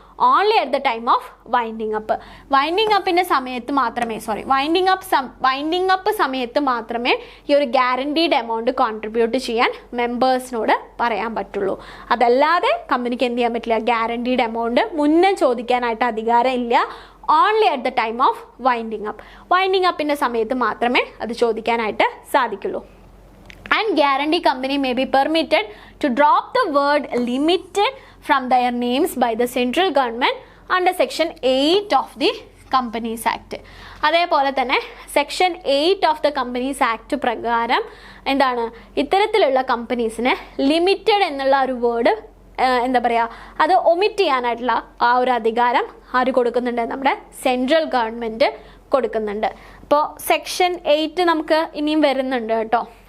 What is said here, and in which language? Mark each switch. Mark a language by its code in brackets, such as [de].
[en] Only at the time of winding up. [ml] Winding അപ്പിൻ്റെ സമയത്ത് മാത്രമേ winding up സമയത്ത് മാത്രമേ ഈ ഒരു ഗ്യാരണ്ടീഡ് എമൗണ്ട് കോൺട്രിബ്യൂട്ട് ചെയ്യാൻ മെമ്പേഴ്സിനോട് പറയാൻ പറ്റുള്ളൂ. അതല്ലാതെ കമ്പനിക്ക് എന്ത് ചെയ്യാൻ പറ്റില്ല, ഗ്യാരണ്ടീഡ് എമൗണ്ട് മുന്നേ ചോദിക്കാനായിട്ട് അധികാരം ഇല്ല. [en] Only at the time of winding up. [ml] Winding അപ്പിൻ്റെ സമയത്ത് മാത്രമേ അത് ചോദിക്കാനായിട്ട് സാധിക്കുള്ളൂ. [en] And guarantee company may be permitted to drop the word limited from their names by the central government under section 8 of the companies act. [ml] അതേപോലെ തന്നെ section 8 of the companies act പ്രകാരം എന്താണ് ഇത്തരത്തിലുള്ള കമ്പനീസിന് limited എന്നുള്ള ഒരു വേർഡ് എന്താ പറയുക അത് ഒമിറ്റ് ചെയ്യാനായിട്ടുള്ള ആ ഒരു അധികാരം ആര് കൊടുക്കുന്നുണ്ട്? നമ്മുടെ സെൻട്രൽ ഗവൺമെൻറ് കൊടുക്കുന്നുണ്ട്. അപ്പോൾ സെക്ഷൻ 8 നമുക്ക് ഇനിയും വരുന്നുണ്ട് കേട്ടോ.